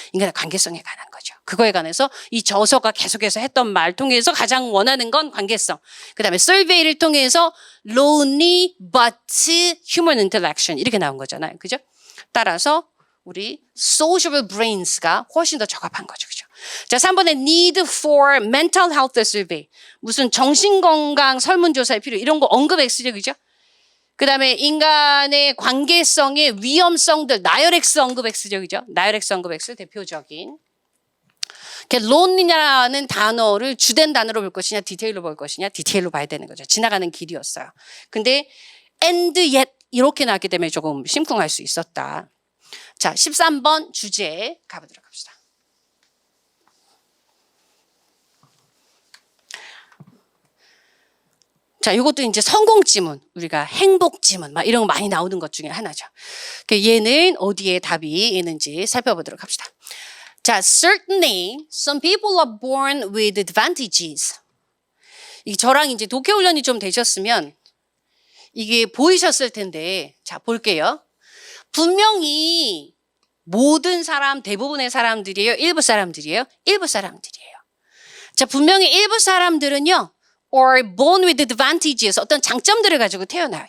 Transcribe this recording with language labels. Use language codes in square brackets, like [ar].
[ko] 인간의 관계성에 관한 거죠. 그거에 관해서 이 저서가 계속해서 했던 말 통해서 가장 원하는 건 관계성. 그 다음에 survey를 통해서 [en] lonely but human interaction [ko] 이렇게 나온 거잖아요. 그죠? 따라서 우리 social brains가 훨씬 더 적합한 거죠. 그죠? 자, 3번에 [en] need for mental health survey. [ko] 무슨 정신건강 설문조사에 필요 이런 거 언급 X죠. 그죠? 그 다음에 인간의 관계성의 위험성들 나열X 언급 X죠. 그죠? 나열X 언급 X 대표적인. lonely라는 단어를 주된 단어로 볼 것이냐 디테일로 볼 것이냐 디테일로 봐야 되는 거죠. 지나가는 길이었어요. 근데 [en] and yet [ko] 이렇게 나왔기 때문에 조금 심쿵할 수 있었다. 자, 13번 주제 가보도록 합시다. 자, 이것도 이제 성공 지문, 우리가 행복 지문, 막 이런 거 많이 나오는 것 중에 하나죠. 얘는 어디에 답이 있는지 살펴보도록 합시다. [en] 자, certainly some people are born with advantages. [ko] 이게 저랑 이제 독해 훈련이 좀 되셨으면 이게 보이셨을 텐데, 자, 볼게요. 분명히 모든 사람, 대부분의 사람들이에요? 일부 사람들이에요? 일부 사람들이에요. 자, 분명히 일부 사람들은요, [en] or born with advantages, [ko] 어떤 장점들을 가지고 태어나요.